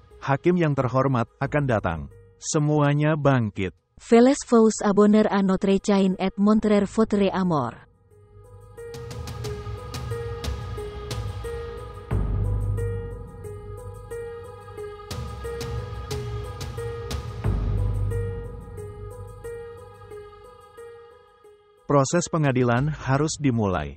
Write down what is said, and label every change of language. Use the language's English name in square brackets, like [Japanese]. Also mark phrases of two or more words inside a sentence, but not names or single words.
[Indonesian] hakim yang terhormat akan datang. Semuanya bangkit. [French] Veles vous abonner à notre chaîne et montrer votre amour. [Indonesian] Proses pengadilan harus dimulai.